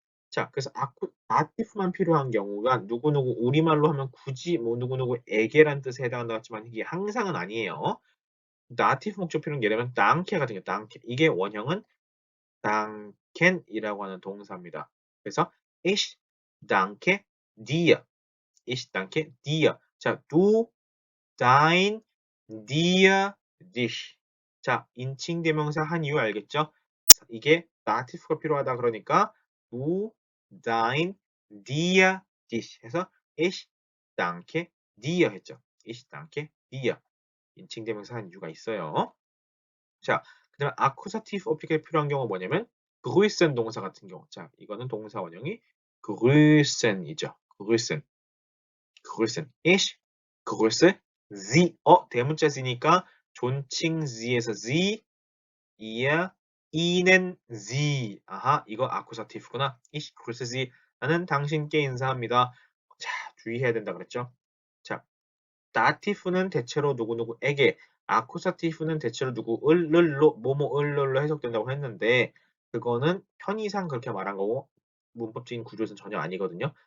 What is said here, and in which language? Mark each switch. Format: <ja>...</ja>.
<ko>자, 그래서 다티브만 필요한 경우가 누구누구 우리말로 하면 굳이 뭐 누구누구에게란 뜻에 해당한다 했지만 이게 항상은 아니에요. 다티브 목적 필요는 예를 들면 danke 같은 게 danke. 이게 원형은 danken이라고 하는 동사입니다.</ko> <de>그래서 ich danke dir. ich danke dir. 자, du, dein, dir, dich.</de> <ko>자, 인칭 대명사 한 이유 알겠죠? 이게 다티브가 필요하다 그러니까</ko> <de>du, dein, dir, dich</de> <ko>해서</ko> <de>ich danke dir</de> <ko>했죠.</ko> <de>ich danke dir.</de> <ko>인칭 대명사 한 이유가 있어요. 자, 그다음에 아쿠사티브 어필이 필요한 경우가 뭐냐면 grüßen 동사 같은 경우. 자, 이거는 동사 원형이 grüßen이죠.</ko> <de>grüßen. grüßen. ich grüße Sie.</de> <ko>대문자 C니까 존칭 Sie에서</ko> <de>Sie ihr, ihnen, sie.</de> <ko>아하, 이거 아쿠사티브구나.</ko> <de>ich grüße Sie.</de> <ko>나는 당신께 인사합니다. 자, 주의해야 된다 그랬죠? 자, 다티브는 대체로 누구누구에게, 아쿠사티브는 대체로 누구을로, 뭐뭐을로 해석된다고 했는데 그거는 편의상 그렇게 말한 거고 문법적인 구조에서는 전혀 아니거든요.</ko>